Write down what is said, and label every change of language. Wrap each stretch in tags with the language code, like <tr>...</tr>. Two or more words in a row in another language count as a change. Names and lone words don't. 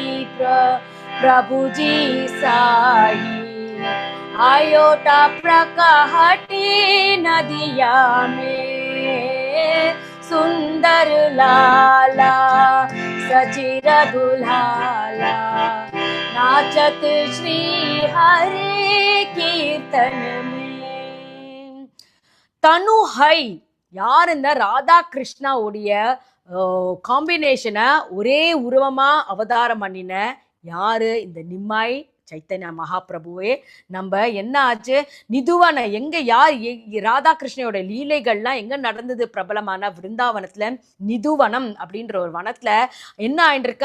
<hi>प्रभु जी साही आयो त प्रकटी नदिया में सुंदर लाला सचिर दुलाला नाचत श्री हरि कीर्तन में तनु है</hi> <ta>யார் இந்த ராதா கிருஷ்ணா உடைய காம்பினேஷனை ஒரே உருவமா அவதாரம் பண்ணின யாரு இந்த நிம்மாய் சைத்தன்ய மகாபிரபுவே. நம்ம என்ன ஆச்சு, நிதுவன எங்க யார் ராதா கிருஷ்ணனோட லீலைகள்லாம் எங்க நடந்தது பிரபலமான விருந்தாவனத்துல நிதுவனம் அப்படின்ற ஒரு வனத்துல என்ன ஆயிருக்கு.</ta>